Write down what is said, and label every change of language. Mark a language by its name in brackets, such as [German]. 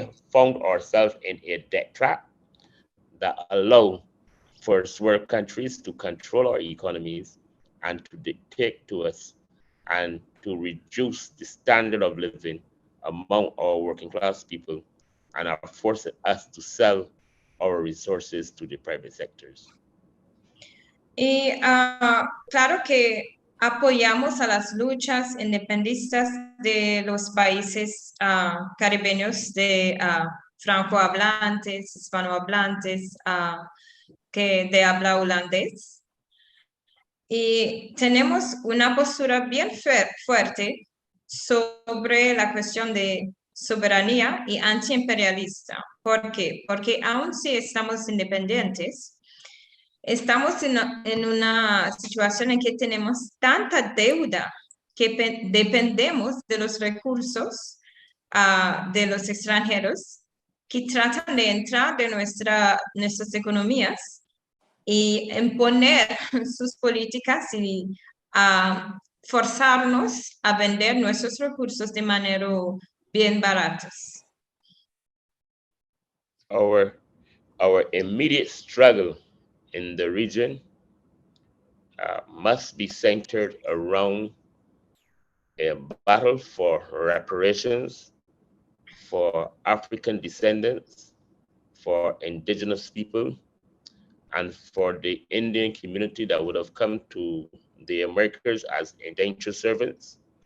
[English] found ourselves in a debt trap that allow first world countries to control our economies and to dictate to us and to reduce the standard of living among our working class people, and are forcing us to sell our resources to the private sectors. [Spanish] Y claro que apoyamos a las luchas independistas de los países caribeños de francohablantes, hispanohablantes, que de habla holandés. Y tenemos una postura bien fuerte sobre la cuestión de soberanía y antiimperialista. ¿Por qué? Porque aun si estamos independientes, estamos en una situación en que tenemos tanta deuda que dependemos de los recursos de los extranjeros que tratan de entrar de nuestras economías y imponer sus políticas y forzarnos a vender nuestros recursos de manera bien baratos. [English] Our immediate struggle in the region must be centered around a battle for reparations for African descendants, for indigenous people, and for the Indian community that would have come to the Americas as indentured servants.